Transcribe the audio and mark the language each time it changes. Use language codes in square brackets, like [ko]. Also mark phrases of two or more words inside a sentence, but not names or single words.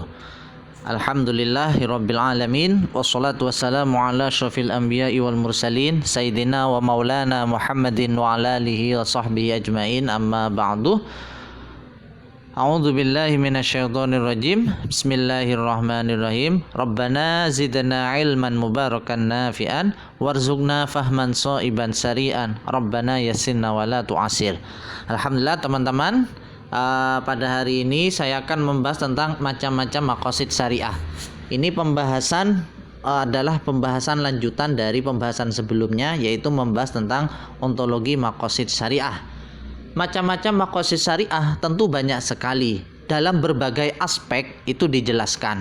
[ar] الحمد لله رب العالمين والصلاة والسلام على أشرف الأنبياء والمرسلين سيدنا ومولانا محمد وعلى آله وصحبه أجمعين أما بعد. أعوذ بالله من الشيطان الرجيم. بسم الله الرحمن الرحيم. ربنا زدنا علما مباركا نافعا وارزقنا فهما ثاقبا سريعا. ربنا يسر ولا تعسر. [id] Alhamdulillah teman-teman, pada hari ini saya akan membahas tentang macam-macam maqasid syariah. Ini pembahasan adalah pembahasan lanjutan dari pembahasan sebelumnya, yaitu membahas tentang ontologi maqasid syariah. Macam-macam maqasid syariah tentu banyak sekali, dalam berbagai aspek itu dijelaskan.